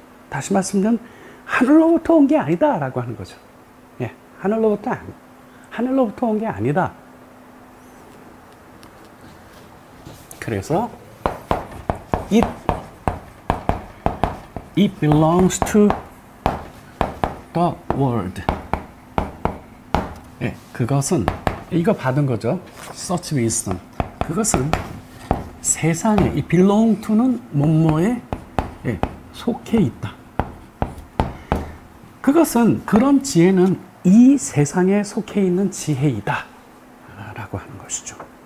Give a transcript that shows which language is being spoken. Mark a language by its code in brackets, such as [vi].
[ko] 다시 말씀드리면 하늘로부터 온 게 아니다 라고 하는 거죠. 예, 하늘로부터 온 게 아니다. 그래서 [en] it belongs to the world. [ko] 예, 그것은 이거 받은 거죠. [en] such wisdom. [ko] 그것은 세상에 이 [en] belong to [ko] 는 뭐뭐에 속해 있다. 그런 지혜는 이 세상에 속해 있는 지혜이다 라고 하는 것이죠.